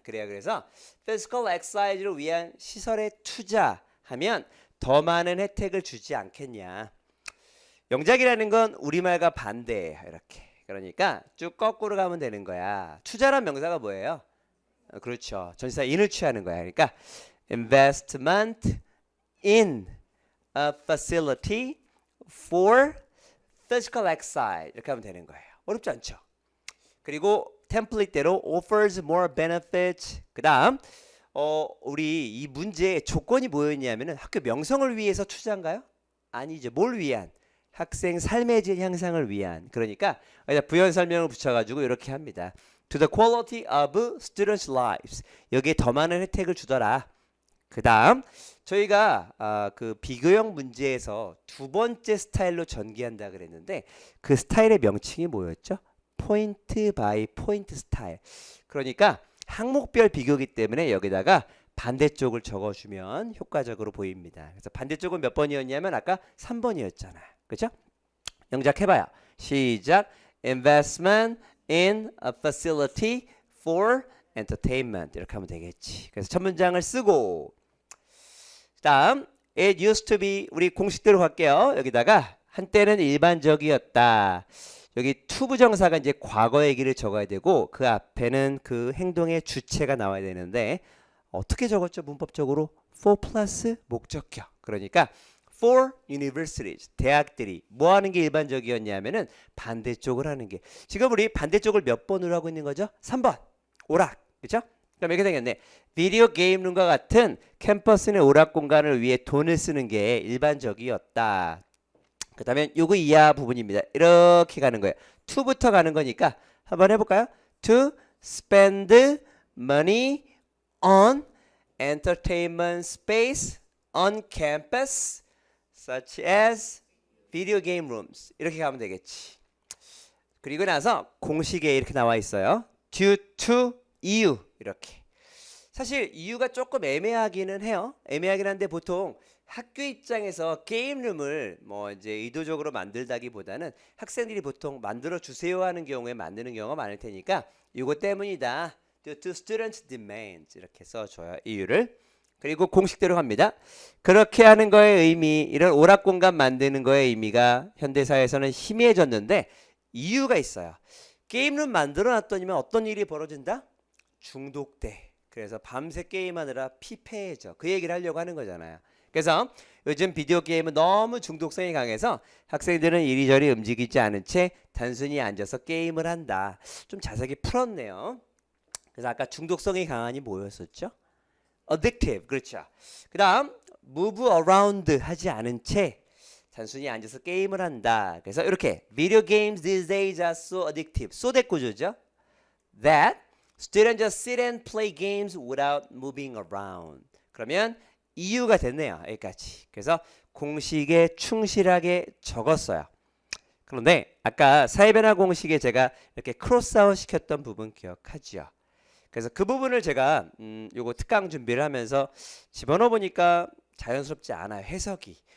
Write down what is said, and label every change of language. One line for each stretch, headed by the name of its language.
Korean: 그래서 physical exercise를 위한 시설에 투자하면 더 많은 혜택을 주지 않겠냐. 영작이라는 건 우리말과 반대예요. 이렇게. 그러니까 쭉 거꾸로 가면 되는 거야. 투자란 명사가 뭐예요? 그렇죠. 전치사 in을 취하는 거야. 그러니까
English: investment in a facility for physical exercise
Korean: 이렇게 하면 되는 거예요. 어렵지 않죠? 그리고 템플릿대로
English: offers more benefits.
Korean: 그 다음 우리 이 문제의 조건이 뭐였냐면은 학교 명성을 위해서 투자인가요? 아니죠. 뭘 위한? 학생 삶의 질 향상을 위한. 그러니까 부연 설명을 붙여가지고 이렇게 합니다.
English: To the quality of students' lives.
Korean: 여기에 더 많은 혜택을 주더라. 그 다음 저희가 그 비교형 문제에서 두 번째 스타일로 전개한다 그랬는데 그 스타일의 명칭이 뭐였죠? 포인트 바이 포인트 스타일. 그러니까 항목별 비교기 때문에 여기다가 반대쪽을 적어주면 효과적으로 보입니다. 그래서 반대쪽은 몇 번이었냐면 아까 3번이었잖아. 그렇죠? 영작해봐요. 시작.
English: Investment in a facility for entertainment.
Korean: 이렇게 하면 되겠지. 그래서 첫 문장을 쓰고 다음
English: It used to be
Korean: 우리 공식대로 갈게요. 여기다가 한때는 일반적이었다. 여기 to 부정사가 이제 과거 얘기를 적어야 되고 그 앞에는 그 행동의 주체가 나와야 되는데 어떻게 적었죠? 문법적으로 for 플러스 목적격. 그러니까
English: for universities
Korean: 대학들이 뭐 하는 게 일반적이었냐면은 반대쪽을 하는 게 지금 우리 반대쪽을 몇 번으로 하고 있는 거죠? 3번 오락. 그렇죠? 그럼 이렇게 되겠네. 비디오 게임룸과 같은 캠퍼스 내 오락 공간을 위해 돈을 쓰는 게 일반적이었다. 그 다음에 요거 이하 부분입니다. 이렇게 가는 거예요. to부터 가는 거니까 한번 해볼까요?
English: To spend money on entertainment space on campus such as video game rooms.
Korean: 이렇게 가면 되겠지. 그리고 나서 공식에 이렇게 나와 있어요.
English: due to
Korean: 이유 이렇게. 사실 이유가 조금 애매하기는 해요. 애매하긴 한데 보통 학교 입장에서 게임룸을 뭐 이제 의도적으로 만들다기보다는 학생들이 보통 만들어 주세요 하는 경우에 만드는 경우가 많을 테니까 이거 때문이다.
English: Due to students' demands
Korean: 이렇게 써줘요. 이유를. 그리고 공식대로 갑니다. 그렇게 하는 거의 의미, 이런 오락 공간 만드는 거의 의미가 현대사회에서는 희미해졌는데 이유가 있어요. 게임룸 만들어 놨더니만 어떤 일이 벌어진다? 중독돼. 그래서 밤새 게임하느라 피폐해져. 그 얘기를 하려고 하는 거잖아요. 그래서 요즘 비디오 게임은 너무 중독성이 강해서 학생들은 이리저리 움직이지 않은 채 단순히 앉아서 게임을 한다. 좀 자세하게 풀었네요. 그래서 아까 중독성이 강하니 뭐였었죠? addictive. 그렇죠. 그 다음
English: move around
Korean: 하지 않은 채 단순히 앉아서 게임을 한다. 그래서 이렇게
English: video games these days are so addictive.
Korean: so 대꾸조죠.
English: that students just sit and play games without moving around.
Korean: 그러면 이유가 됐네요. 여기까지. 그래서 공식에 충실하게 적었어요. 그런데 아까 사회변화 공식에 제가 이렇게 크로스아웃 시켰던 부분 기억하지요? 그래서 그 부분을 제가 요거 특강 준비를 하면서 집어넣어 보니까 자연스럽지 않아요. 해석이.